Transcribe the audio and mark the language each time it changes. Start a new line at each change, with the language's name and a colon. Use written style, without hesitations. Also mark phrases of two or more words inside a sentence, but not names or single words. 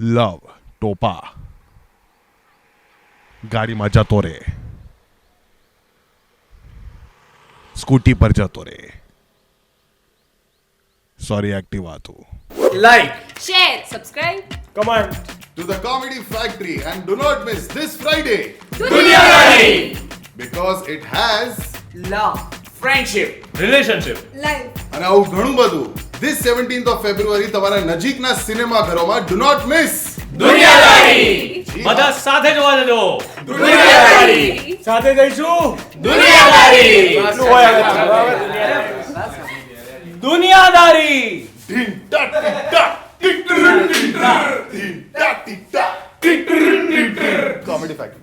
Gujarati: લવ ટોપા ગાડીમાં જતો રે, સ્કૂટી પર જતો રે, સોરી એક્ટિવા હતું.
English: લાઈક share subscribe કમેન્ટ to the Comedy Factory and do not miss this Friday દુનિયાદારી because it has લવ friendship relationship
Gujarati: અને આવું ઘણું બધું.
English: This 17th of February
Gujarati: તમારા નજીકના સિનેમાઘરોમાં
English: do not miss
Gujarati: દુનિયાદારી બધા સાથે જોવા જજો. દુનિયાદારી સાથે જઈશું. દુનિયાદારી દુનિયાદારી Ding, da, ding, da, ding, ding, ding, ding, ding, da, ding, da, ding, ding, ding, ding.
English: Comedy Factory.